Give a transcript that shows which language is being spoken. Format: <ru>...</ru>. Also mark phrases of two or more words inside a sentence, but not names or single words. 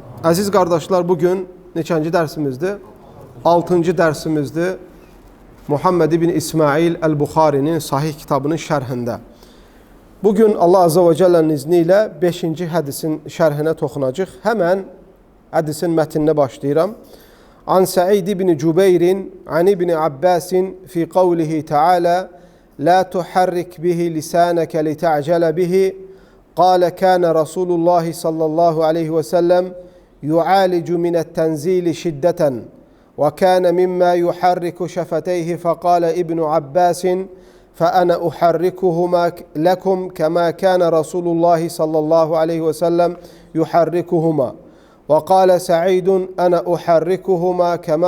<az>Əziz qardaşlar, bugün neçənci dərsimizdir? 6-cı dərsimizdir. Muhammed ibn İsmail Əl-Buxarinin sahih kitabının şərhində. Bugün Allah</az> <ar>عز وجل</ar> <az>izni ilə 5-ci hədisin şərhinə toxunacaq. Həmən hədisin mətninə başlayıram.</az> <ar>عن سعيد بن جبير عن ابن عباس في قوله تعالى لا تحرك به لسانك لتعجل به قال كان رسول الله صلى الله عليه وسلم يعالج من التنزيل شدة وكان مما يحرك شفتيه فقال ابن عباس فأنا أحركهما لكم كما كان رسول الله صلى الله عليه وسلم يحركهما وقال سعيد أنا أحركهما كما</ar>